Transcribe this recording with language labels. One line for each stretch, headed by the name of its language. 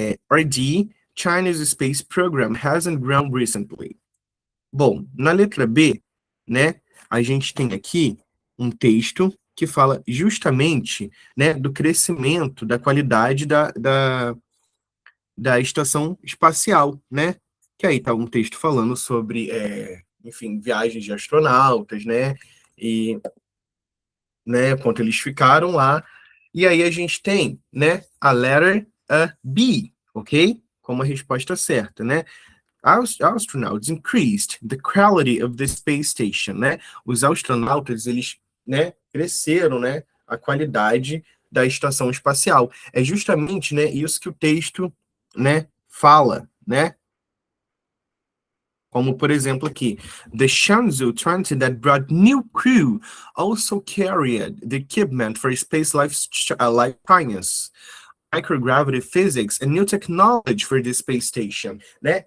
English: Or D, China's space program hasn't grown recently.
Portuguese: Bom, na letra B, né, a gente tem aqui um texto que fala justamente, né, do crescimento, da qualidade da estação espacial, né? Que aí tá um texto falando sobre, enfim, viagens de astronautas, né? E, né, quanto eles ficaram lá. E aí a gente tem, né, a
English: letter B,
Portuguese: ok? Como a resposta certa, né?
English: Astronauts increased the quality of the space station, né?
Portuguese: Os astronautas, eles, né, cresceram, né, a qualidade da estação espacial. É justamente, né, isso que o texto, né, fala, né? Como, por exemplo, aqui,
English: the Shenzhou 20 that brought new crew also carried the equipment for space life science, microgravity physics and new technology for the space station, né?